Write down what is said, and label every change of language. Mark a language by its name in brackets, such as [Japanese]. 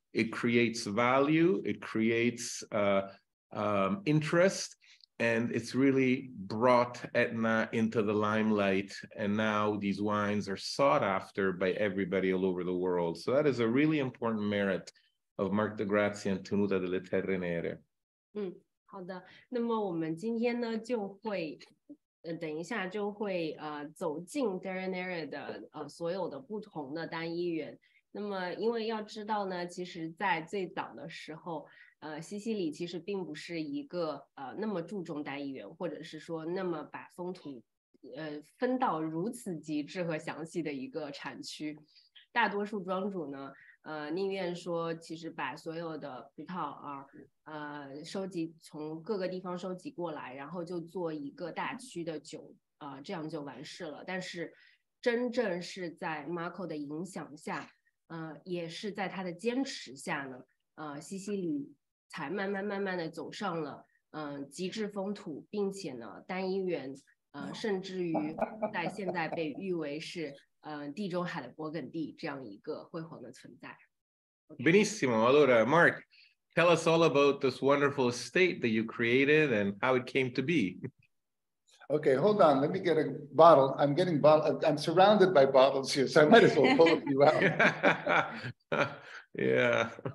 [English] It creates value, it creates interest, and it's really brought Etna into the limelight. And now these wines are sought after by everybody all over the world. So that is a really important merit of Mark de Grazia and Tenuta Terre Nere. [Chinese] 好的，那么我们今天呢就会等一下就会走进 Terre Nere 的所有的不同的单一园。那么因为要知道呢，其实在最早的时候西西里其实并不是一个那么注重单一园，或者是说那么把风土分到如此极致和详细的一个产区。大多数庄主呢宁愿说其实把所有的葡萄收集，从各个地方收集过来，然后就做一个大区的酒这样就完事了。但是真正是在 Marco 的影响下也是在他的坚持下呢西西里才慢慢的走上了极致风土，并且呢单一园甚至于在现在被誉为是地中海的勃艮第这样一个辉煌的存在。 [Italian] Benissimo. Allora, [English] Mark, tell us all about this wonderful estate that you created and how it came to be. Okay, hold on. Let me get a bottle. I'm surrounded by bottles here, so I might as well pull a few out. Yeah.